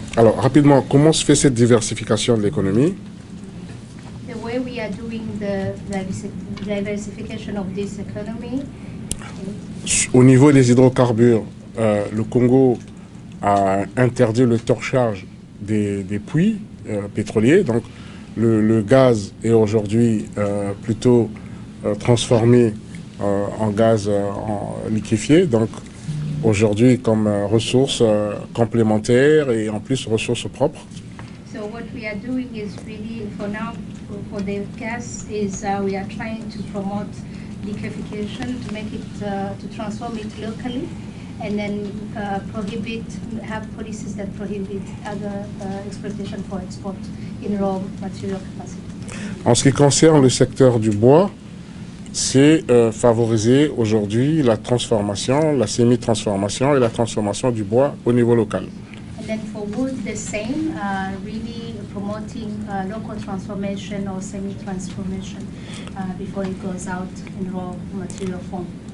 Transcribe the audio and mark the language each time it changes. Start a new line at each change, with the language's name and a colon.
French: Alors, rapidement, comment se fait cette diversification de l'économie?
English: The way we are doing the diversification of this economy.
French: Au niveau des hydrocarbures, le Congo a interdit le torchage des puits pétroliers. Donc, le gaz est aujourd'hui plutôt transformé en gaz liquéfié. Donc, aujourd'hui comme ressources complémentaires et en plus ressources propres.
English: So what we are doing is really, for now, for the gas, is we are trying to promote liquefaction, to make it, to transform it locally, and then have policies that prohibit other exploitation for export in raw material capacity.
French: En ce qui concerne le secteur du bois, c'est favoriser aujourd'hui la transformation, la semi-transformation et la transformation du bois au niveau local.
English: And then for wood, the same, really promoting local transformation or semi-transformation before it goes out in raw material form.